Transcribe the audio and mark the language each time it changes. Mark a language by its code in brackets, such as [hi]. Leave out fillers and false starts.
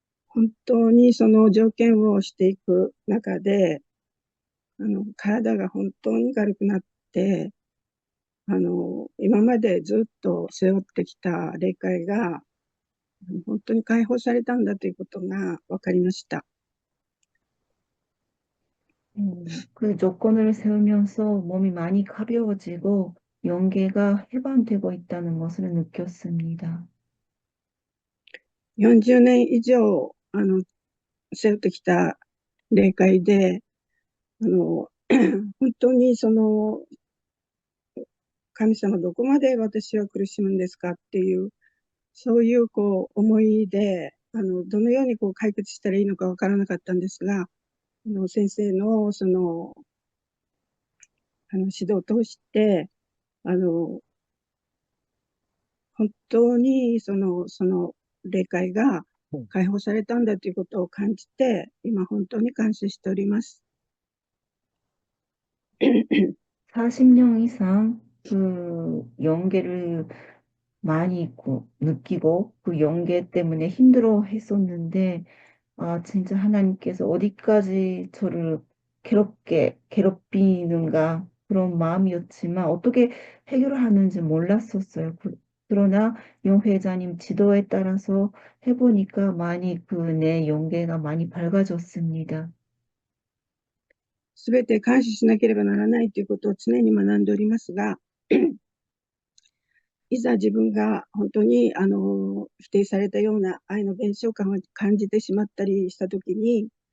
[ja] 本当にその条件をしていく中で、体が本当に軽くなって、今までずっと背負ってきた霊界が本当に解放されたんだということが分かりました。 [ko] 그 조건을 세우면서 몸이 많이 가벼워지고 영계가 해방되고 있다는 것을 느꼈습니다. [ja] 40年以上背負ってきた霊界で、本当に神様どこまで私は苦しむんですかっていう、そういう思いで、どのように解決したらいいのかわからなかったんですが、先生の指導を通して、本当にその霊界が解放されたんだということを感じて、今本当に感謝しております。 [ko] 40년 이상 그 연계를 많이 느끼고 그 연계 때문에 힘들어 했었는데, 아, 진짜 하나님께서 어디까지 저를 괴롭히는가 그런 마음이었지만 어떻게 해결을 하는지 몰랐었어요. 그러나 용 회장님 지도에 따라서 해보니까 많이 그 내 연계가 많이 밝아졌습니다. [ja] すべて感謝しなければならないということを常に学んでおりますが、いざ自分が本当に否定されたような愛の弁償感を感じてしまったりしたときに、